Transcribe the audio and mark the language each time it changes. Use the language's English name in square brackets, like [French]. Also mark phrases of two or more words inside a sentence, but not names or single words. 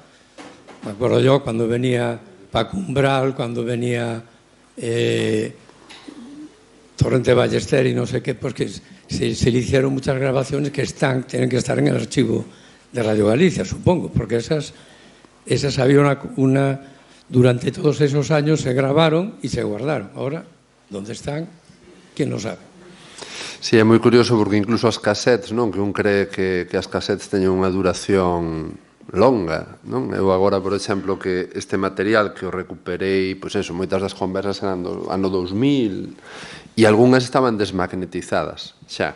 [Spanish] Me acuerdo yo cuando venía Paco Umbral, cuando venía Torrente Ballester y no sé qué, pues que se le hicieron muchas grabaciones que tienen que estar en el archivo de Radio Galicia, supongo, porque esas había durante todos esos años se grabaron y se guardaron. Ahora, ¿dónde están? ¿Quién lo sabe? [Galician] Sí, é moi curioso porque incluso as cassettes, non? Que un cree que as cassettes teñen unha duración longa, non? Eu agora, por exemplo, que este material que o recuperei, pois eso, moitas das conversas eran do ano 2000 e algunhas estaban desmagnetizadas, xa.